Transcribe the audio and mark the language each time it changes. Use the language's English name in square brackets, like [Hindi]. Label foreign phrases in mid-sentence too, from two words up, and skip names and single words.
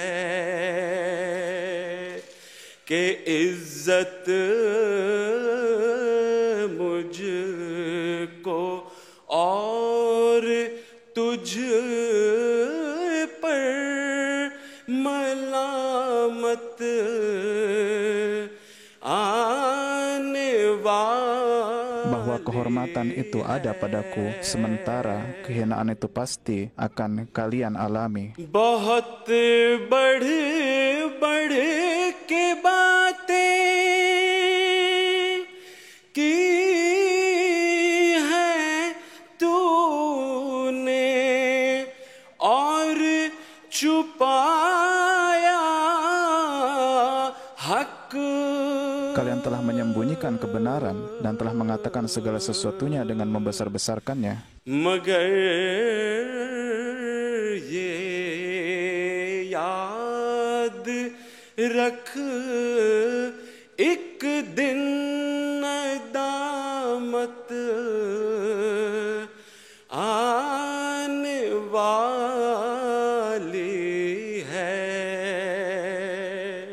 [Urdu] ہے کہ عزت مجھ کو اور تجھ پر ملامت آنے والی. [Indonesian] bahwa kehormatan itu ada padaku, sementara kehinaan itu pasti akan kalian alami. [Urdu] بہت بڑھ بڑھ کے باتیں کی ہے تونے اور چھپایا حق. [Indonesian] Kalian telah menyembunyikan kebenaran dan telah mengatakan segala sesuatunya dengan membesar-besarkannya. [Urdu] مگر یہ یاد رکھ ایک دن ندامت آنے والی ہے.